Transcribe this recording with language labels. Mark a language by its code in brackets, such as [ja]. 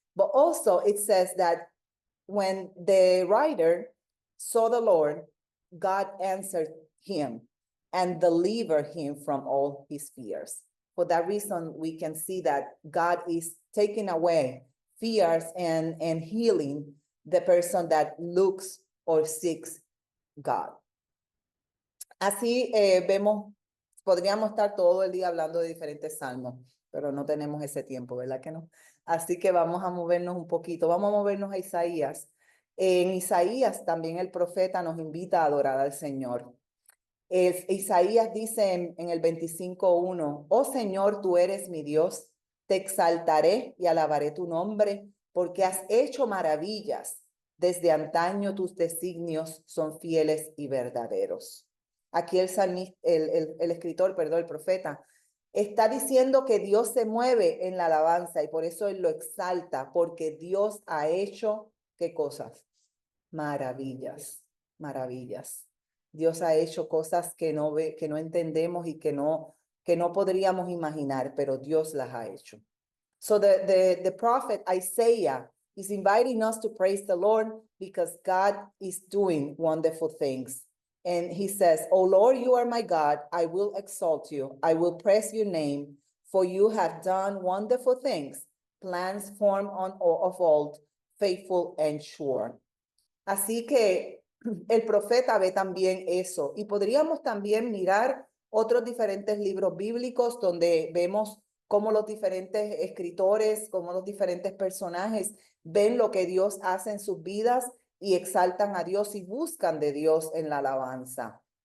[en] But also it says that when the writer saw the Lord, God answered him and delivered him from all his fears. For that reason, we can see that God is taking away fears and healing the person that looks or seeks God. [es] Así vemos, podríamos estar todo el día hablando de diferentes salmos, pero no tenemos ese tiempo, ¿verdad que no? Así que vamos a movernos un poquito, vamos a movernos a Isaías. En Isaías también el profeta nos invita a adorar al Señor. Isaías dice en el 25:1, oh Señor, tú eres mi Dios, te exaltaré y alabaré tu nombre, porque has hecho maravillas. Desde antaño tus designios son fieles y verdaderos. Aquí el escritor, perdón, el profeta, está diciendo que Dios se mueve en la alabanza y por eso él lo exalta, porque Dios ha hecho, ¿qué cosas? Maravillas, maravillas. Dios ha hecho cosas que no entendemos y que no podríamos imaginar, pero Dios las ha hecho. [en] So the prophet Isaiah is inviting us to praise the Lord because God is doing wonderful things. And he says, oh Lord, you are my God. I will exalt you. I will praise your name, for you have done wonderful things, plans formed of old, faithful and sure. [es] Así que el profeta ve también eso. Y podríamos también mirar otros diferentes libros bíblicos donde vemos cómo los diferentes escritores, cómo los diferentes personajes ven lo que Dios hace en sus vidas y exaltan a Dios y buscan de Dios en la alabanza.